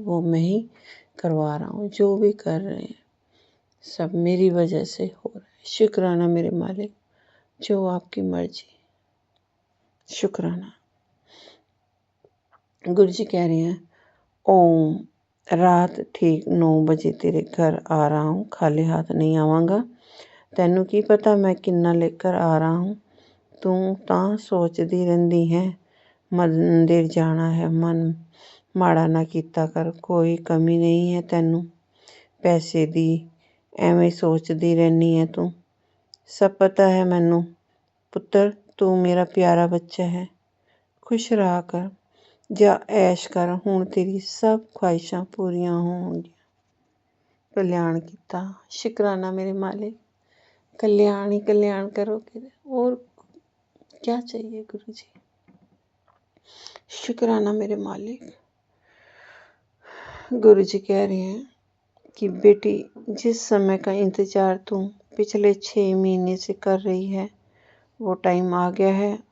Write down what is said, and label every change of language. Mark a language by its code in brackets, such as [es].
[hi] वो मैं ही करवा रहा हूँ। जो भी कर रहे हैं सब मेरी वजह से हो रहा है। शुक्राना मेरे मालिक, जो आपकी मर्जी। शुक्राना। गुरु जी कह रहे हैं, ओम रात ठीक 9 बजे तेरे घर आ रहा हूँ, खाली हाथ नहीं [pa] आवाਂਗਾ। ਤੈਨੂੰ ਕੀ ਪਤਾ ਮੈਂ ਕਿੰਨਾ [hi] लेकर आ रहा हूँ। [pa] ਤੂੰ ਤਾਂ ਸੋਚਦੀ ਰਹਿੰਦੀ ਹੈ ਮੰਦਿਰ ਜਾਣਾ ਹੈ, ਮਨ ਮਾੜਾ ਨਾ ਕੀਤਾ ਕਰ, ਕੋਈ ਕਮੀ ਨਹੀਂ ਹੈ ਤੈਨੂੰ ਪੈਸੇ ਦੀ, ਐਵੇਂ ਸੋਚਦੀ ਰਹਿੰਦੀ ਹੈ ਤੂੰ। ਸਭ ਪਤਾ ਹੈ ਮੈਨੂੰ ਪੁੱਤਰ, ਤੂੰ ਮੇਰਾ ਪਿਆਰਾ ਬੱਚਾ ਹੈ। ਖੁਸ਼ ਰਹਾ ਕਰ, ਜਾ ਐਸ਼ ਕਰ, ਹੁਣ ਤੇਰੀ ਸਭ ख्वाहिशां पूरियां होंगी। कल्याण किता। [hi] शुक्राना मेरे मालिक, कल्याण ही कल्याण करोगे और क्या चाहिए गुरु जी। शुक्राना मेरे मालिक। गुरु जी कह रहे हैं कि बेटी, जिस समय का इंतजार तुम पिछले 6 महीने से कर रही है, वो टाइम आ गया है।